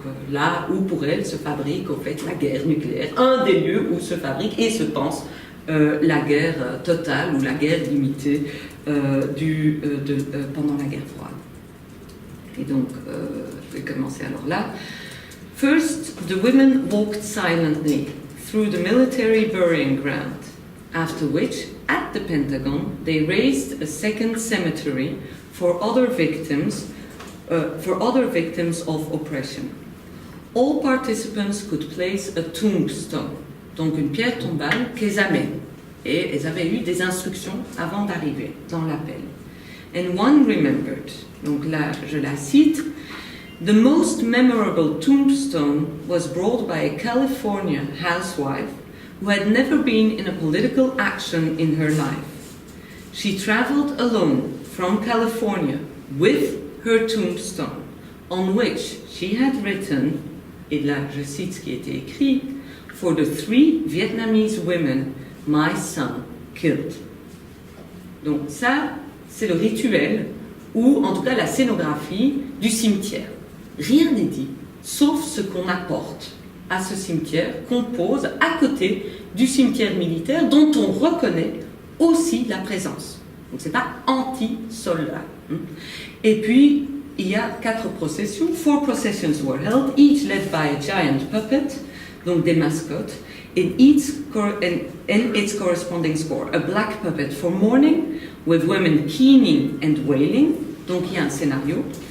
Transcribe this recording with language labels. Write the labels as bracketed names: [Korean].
[French] Là où pour elles se fabrique au fait la guerre nucléaire, un des lieux où se fabrique et se pense la guerre totale ou la guerre limitée pendant la guerre froide. Et donc, je vais commencer alors là. [English] First, the women walked silently through the military burying ground, after which, at the Pentagon, they raised a second cemetery for other victims of oppression. All participants could place a tombstone, [French] donc une pierre tombale qu'elles amènent. Et elles avaient eu des instructions avant d'arriver dans l'appel. [English] And one remembered, [French] donc là je la cite, [English] the most memorable tombstone was brought by a California housewife who had never been in a political action in her life. She traveled alone from California with her tombstone, on which she had written, [French] et là je cite ce qui était écrit, [English] for the 3 Vietnamese women my son killed. [French] Donc ça, c'est le rituel, ou en tout cas la scénographie du cimetière. Rien n'est dit, sauf ce qu'on apporte à ce cimetière, qu'on pose à côté du cimetière militaire, dont on reconnaît aussi la présence. Donc c'est pas anti-soldat. Et puis, il y a 4 processions. [English] 4 processions were held, each led by a giant puppet, [French] donc des mascottes, [English] and its corresponding score. A black puppet for mourning, with women keening and wailing, [French] donc il y a un scénario.